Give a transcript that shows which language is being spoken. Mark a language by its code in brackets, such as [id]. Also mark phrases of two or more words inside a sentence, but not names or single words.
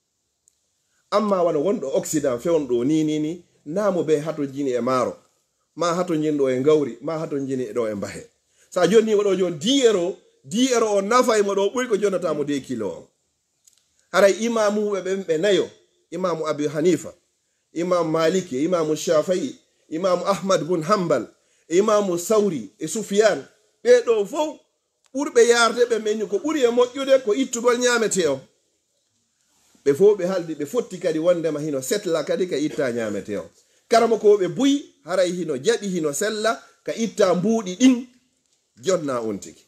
[ff] amma wano wonɗo occident fewnɗo ni namo be hato jini e maaro ma hato jinɗo e gawri ma hato jini ɗo e mbahe sa jonni mo ɗo jon 10 euro o nafay mo ɗo ɓuri ko jonnatamo 2 kilo o haray imamuɓe ɓen ɓe nayo imamu Abu Hanifa, imamu Maliki, imamu Shafi'i, imamu Ahmad bun Hanbal, imamu Sauri e Sufyan, ɓeɗo fof ɓurɓe yarde ɓe menni ko ɓuri e moƴƴude ko ittugol ñamete o. ɓe fof ɓe haldi ɓe fotti kadi wondema hino setla kadi ka itta ñamete o. karama ko ɓe buyi haray hino jaɓi hino sella ka itta mbuuɗi ɗin jonna on tigi.